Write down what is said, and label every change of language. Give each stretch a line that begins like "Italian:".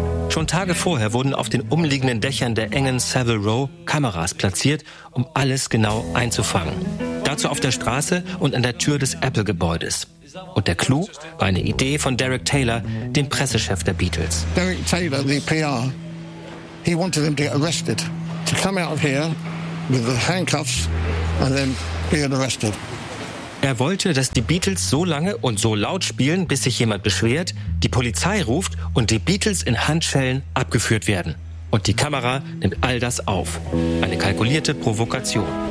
German: Schon Tage vorher wurden auf den umliegenden Dächern der engen Savile Row Kameras platziert, um alles genau einzufangen. Dazu auf der Straße und an der Tür des Apple-Gebäudes. Und der Clou war eine Idee von Derek Taylor, dem Pressechef der Beatles.
English: Derek Taylor, the PR, he wanted them to get arrested. To come out of here with the handcuffs and then being arrested.
German: Er wollte, dass die Beatles so lange und so laut spielen, bis sich jemand beschwert, die Polizei ruft und die Beatles in Handschellen abgeführt werden. Und die Kamera nimmt all das auf. Eine kalkulierte Provokation.